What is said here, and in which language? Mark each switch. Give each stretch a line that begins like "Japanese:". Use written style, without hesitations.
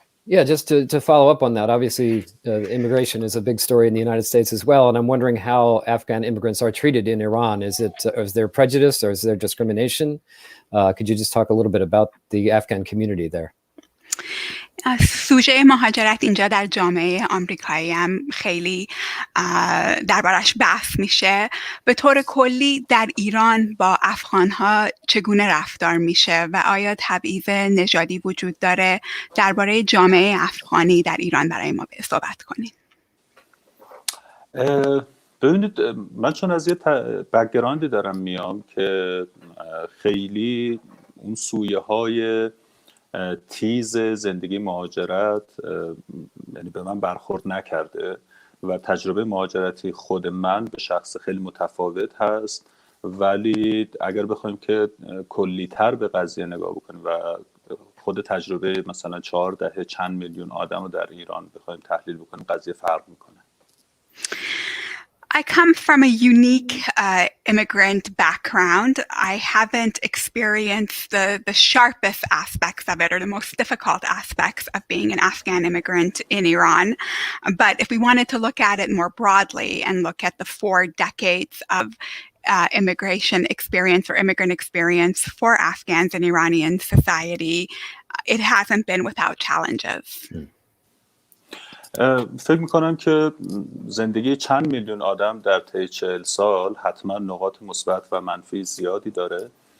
English: Yeah, just to follow up on that, obviously immigration is a big story in the United States as well, and I'm wondering how Afghan immigrants are treated in Iran. Is there prejudice or is there discrimination? Could you just talk a little bit about the Afghan community there?
Persian: سوژه مهاجرت اینجا در جامعه آمریکایی هم خیلی دربارش بحث میشه. به طور کلی در ایران با افغانها چگونه رفتار میشه و آیا تبعیض نژادی وجود داره؟ درباره جامعه افغانی در ایران برای ما صحبت کنید. ببینید، من چون از یه بک‌گراندی دارم میام که خیلی اون سویه های تیز زندگی مهاجرت یعنی به من برخورد نکرده و تجربه مهاجرتی خود من به شخص خیلی متفاوت هست، ولی اگر بخوایم که کلی‌تر به قضیه نگاه بکنیم و خود تجربه مثلا 14 چند میلیون آدم رو در ایران بخوایم تحلیل بکنیم، قضیه فرق میکنه.
English: I come from a unique immigrant background. I haven't experienced the sharpest aspects of it or the most difficult aspects of being an Afghan immigrant in Iran. But if we wanted to look at it more broadly and look at the 4 decades of immigration experience or immigrant experience for Afghans in Iranian society, it hasn't been without challenges.
Persian: فکر میکنم که زندگی چند میلیون آدم در طی 40 سال حتما نقاط مثبت و منفی زیادی داره.